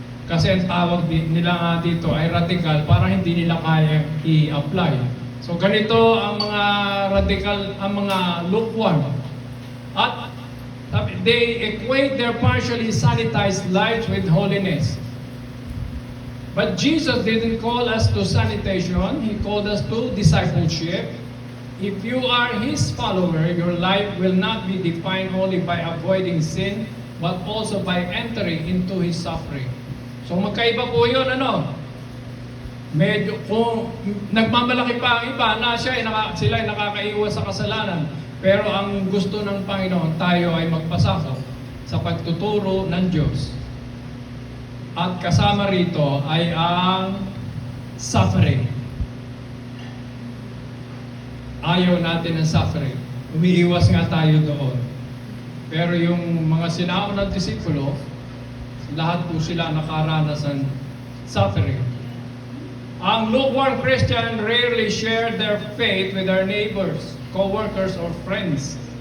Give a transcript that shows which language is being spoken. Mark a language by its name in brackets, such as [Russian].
[Filipino] Kasi ang tawag nila nga dito ay radikal para hindi nila kaya i-apply. So ganito ang mga radikal, ang mga lukewarm. [English] At they equate their partially sanitized lives with holiness. But Jesus didn't call us to sanitation. He called us to discipleship. If you are His follower, your life will not be defined only by avoiding sin, but also by entering into His suffering. [Filipino] So magkaiba po yun, Medyo, kung nagmamalaki pa ang iba na sila ay nakakaiwas sa kasalanan. Pero ang gusto ng Panginoon, tayo ay magpasakop sa pagtuturo ng Diyos. At kasama rito ay ang suffering. Ayaw natin ng suffering. Umiiwas nga tayo doon. Pero yung mga sinaunang disipulo, lahat po sila nakaranas ng suffering. [English] Ang lukewarm Christian rarely share their faith with their neighbors, co-workers, or friends.